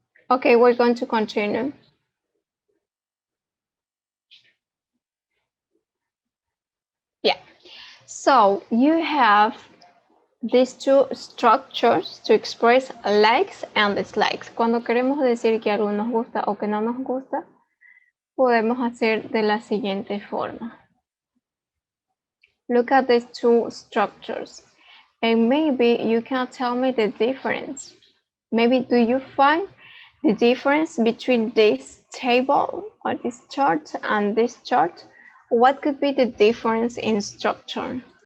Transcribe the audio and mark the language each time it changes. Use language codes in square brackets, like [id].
[en] Okay, we're going to continue. Yeah. So you have these 2 structures to express likes and dislikes. [es] Cuando queremos decir que algo nos gusta o que no nos gusta, podemos hacer de la siguiente forma. [en] Look at these 2 structures, and maybe you can tell me the difference. Maybe do you find the difference between this table or this chart and this chart? What could be the difference in structure?